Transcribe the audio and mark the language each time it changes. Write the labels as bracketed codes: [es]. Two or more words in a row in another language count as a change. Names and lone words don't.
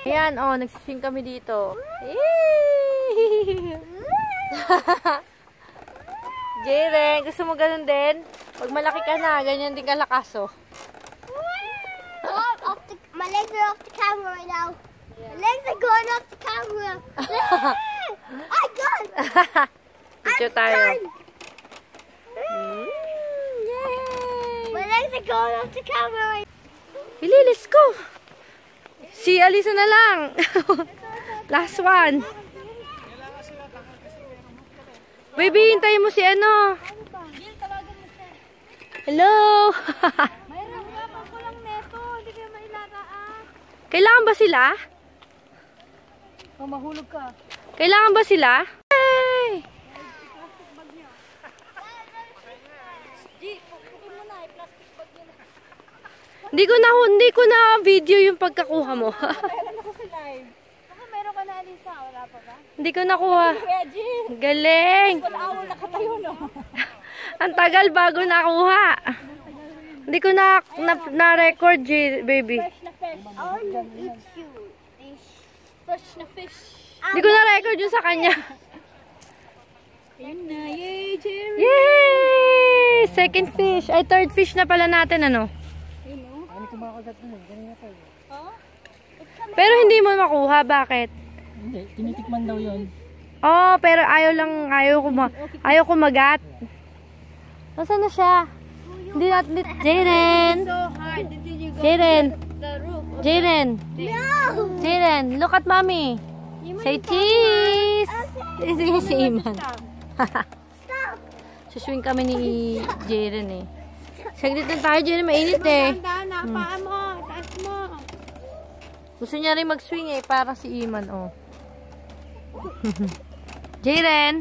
[tl] Ayan, oh, nagsiswing kami dito. Jaren, gusto mo ganun din? Pag malaki ka na, ganyan din kalakas, oh. [en] My legs are off the camera right now. My legs are going off the camera. I got it. [tl] Picture tayo. Yay! [en] My legs are going off the camera right now. [tl] Ililis ko. Si Alisa na lang. [en] Last one. Baby, [tl] hintayin mo si ano. [en] Hello. [tl] Mayroon nga pa ko lang neto. Hindi kayo mailataan. Kailangan ba sila? Oh, mahulog ka. Kailangan ba sila? Hey! Hindi ko na video yung pagkakuha mo. Kailan ako si live? Baka meron ka na, Alisa. Wala pa ba? Hindi ko nakuha. Galing. Wala ako nakatayo, no? Ang tagal bago nakuha. Hindi ko na-record, baby. [en] Fresh na fish. I want to eat you. Fish. Fresh na fish. [tl] Hindi ko na-record yun sa kanya. Ayun na. Yay, Jerry. [en] Yay! Second fish. [tl] Ay, third fish na pala natin, ano? Ano kumakagat mo? Ganyan ako. Oh? Pero hindi mo makuha. Bakit? Hindi, tinitikman daw yun. Oh, pero ayaw kumagat. Nasaan na siya? Hindi natin Jaren. Jaren. Jaren, [en] look at mommy. Say cheese. [tl] Sige si Iman. Suswing kami ni Jaren eh. Saglit lang tayo, Jaren. Mainit eh. Paa mo. Taas mo. Gusto niya rin mag-swing eh. Para si Iman, oh. Jaren.